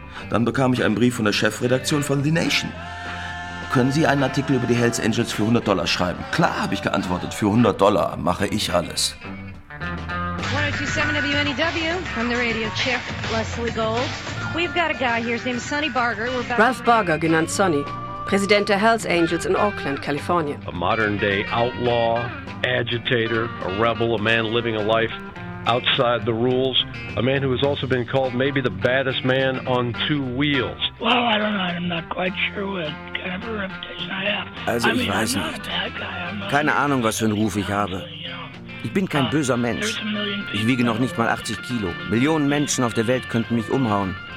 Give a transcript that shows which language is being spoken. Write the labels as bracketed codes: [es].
[de] Dann bekam ich einen Brief von der Chefredaktion von The Nation. Können Sie einen Artikel über die Hells Angels für $100 schreiben? Klar, habe ich geantwortet. Für $100 mache ich alles. [en] 127 WNEW from the radio chief Leslie Gold. We've got a guy here, his name is Sonny Barger. [de] Ralph Barger, genannt Sonny, Präsident der Hells Angels in Oakland, Kalifornien. [en] A modern day outlaw, agitator, a rebel, a man living a life outside the rules, a man who has also been called maybe the baddest man on 2 wheels. Well, I don't know, I'm not quite sure what kind of a reputation I have. [de] Also, ich weiß nicht. Keine Ahnung, was für einen Ruf ich habe. Ich bin kein böser Mensch. Ich wiege noch nicht mal 80 Kilo. Millionen Menschen auf der Welt könnten mich umhauen.